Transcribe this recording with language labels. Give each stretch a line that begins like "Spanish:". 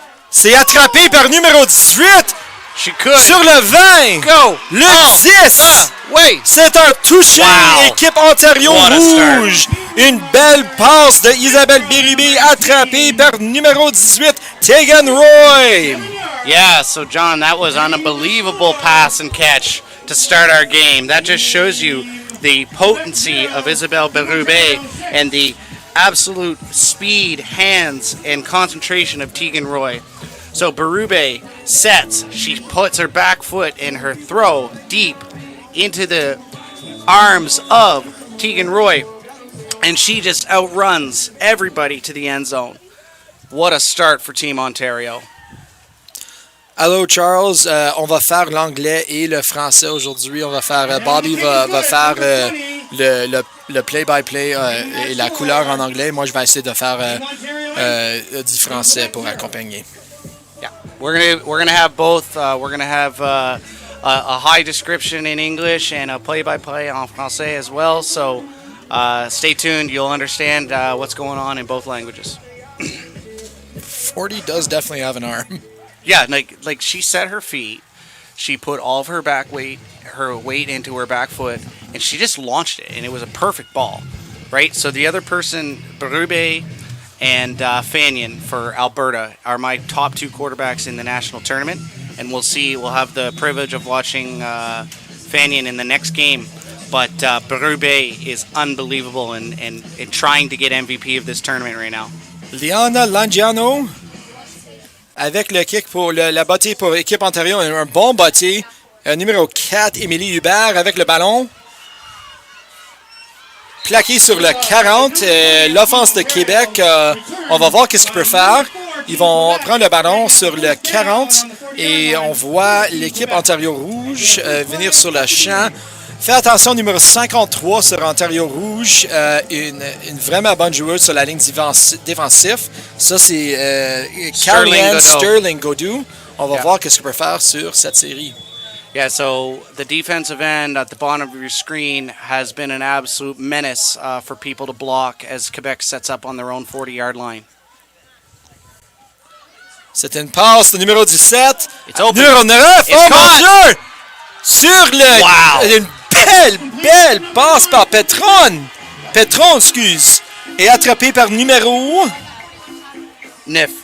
French: C'est attrapé par numéro 18.
English: She could.
French: Sur le 20.
English: Go.
French: Le 10.
English: Wait.
French: C'est un touché. Wow. Équipe Ontario
English: What a
French: Rouge. Une belle passe de Isabelle Bérubé attrapée par numéro 18, Tegan Roy.
English: Yeah, so John, that was an unbelievable pass and catch to start our game. That just shows you the potency of Isabelle Berube and the absolute speed, hands, and concentration of Tegan Roy. So Berube sets, she puts her back foot and her throw deep into the arms of Tegan Roy, and she just outruns everybody to the end zone. What a start for Team Ontario.
French: Allô Charles, on va faire l'anglais et le français aujourd'hui. On va faire Bobby va faire le play-by-play et la couleur en anglais. Moi, je vais essayer de faire du français pour accompagner.
English: Yeah, we're gonna have both. We're gonna have a high description in English and a play-by-play
French: en français
English: as well. So stay tuned. You'll understand what's going on in both languages. 40 does definitely have an arm. Yeah, like she set her feet, she put all of her weight into her back foot, and she just launched it, and it was a perfect ball, right? So the other person, Berube and Fanyon for Alberta, are my top 2 quarterbacks in the national tournament, and we'll have the privilege of watching Fanyon in the next game. But Berube is unbelievable and trying to get MVP of this tournament right now.
French: Liana Langiano avec le kick pour la bottée pour l'équipe Ontario. Un bon bottée. Numéro 4, Émilie Hubert avec le ballon. plaqué sur le 40. L'offense de Québec, on va voir qu'est-ce qu'ils peuvent faire. Ils vont prendre le ballon sur le 40 et on voit l'équipe Ontario Rouge venir sur le champ. Fais attention, numéro 53 sur Ontario Rouge, une vraiment bonne joueuse sur la ligne défensive. Ça, c'est Caroline Sterling Godou. On va voir qu'est-ce qu'il peut faire sur cette série.
English: Yeah, so the defensive end at the bottom of your screen has been an absolute menace for people to block as Quebec sets up on their own 40-yard line.
French: C'est une passe au numéro 17. Numéro 9. Oh mon Dieu! Sur le... Wow! Une belle passe par Petron, excuse. Et attrapé par numéro 9.